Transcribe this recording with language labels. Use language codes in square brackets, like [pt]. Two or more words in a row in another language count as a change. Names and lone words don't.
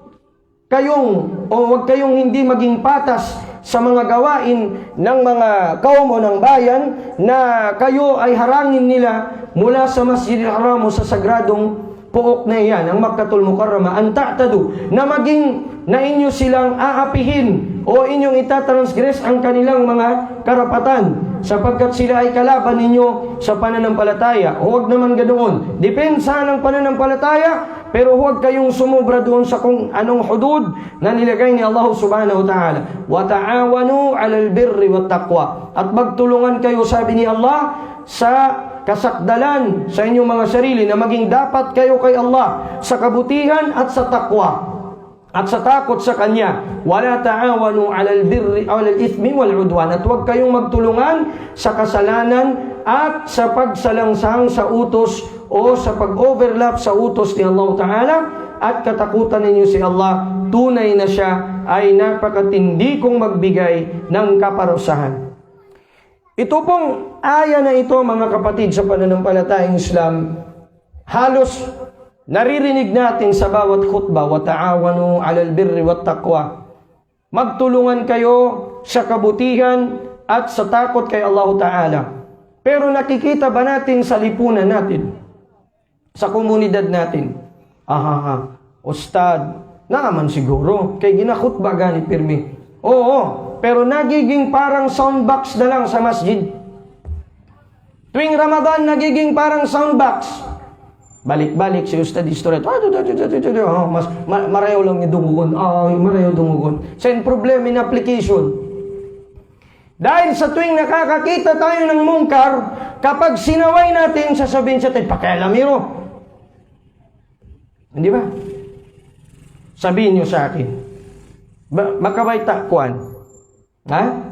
[tl] kayong hindi maging patas sa mga gawain ng mga kaum o ng bayan na kayo ay harangin nila mula sa Masjidil Haram o sa sagradong puok na iyan, ang Makkatul Mukarrama, [ar] أن تعتدوا, [tl] na maging na inyo silang aapihin o inyong itatransgress ang kanilang mga karapatan sapagkat sila ay kalaban ninyo sa pananampalataya. Huwag naman ganoon. Depensa ng pananampalataya, pero huwag kayong sumubra doon sa kung anong hudud na nilagay ni Allah [ar] سبحانه وتعالى. وتعاونوا على البر والتقوى. [tl] At magtulungan kayo, sabi ni Allah, sa kasakdalan sa inyong mga sarili, na maging dapat kayo kay Allah sa kabutihan at sa takwa at sa takot sa Kanya. [ar] ولا تعاونوا على البر أو على الإثم والعدوان. [tl] At huwag kayong magtulungan sa kasalanan at sa pagsalangsang sa utos o sa pag-overlap sa utos ni Allah Ta'ala. At katakutan ninyo si Allah, tunay na siya ay napakatindi kong magbigay ng kaparusahan. Ito pong aya na ito, mga kapatid, sa pananampalatayang Islam, halos naririnig natin sa bawat khutbah, [ar] وتعاونوا على البر والتقوى. [tl] Magtulungan kayo sa kabutihan at sa takot kay Allah Ta'ala. Pero nakikita ba natin sa lipunan natin, sa komunidad natin? [ceb] Ustad, naman siguro, kay ginakhutbah gani pirmi. [tl] Oo, pero nagiging parang soundbox na lang sa masjid. Tuwing Ramadan, nagiging parang soundbox. Balik-balik si Ustad Istoret. [tsg] Marayaw lang yung dungugon. Marayaw dungugon. [en] Send problem in application. [tl] Dahil sa tuwing nakakakita tayo ng mungkar, kapag sinaway natin, sasabihin sa tayo, pakialamiro. Hindi ba? Sabihin nyo sa akin. Makabay takwan. Ha?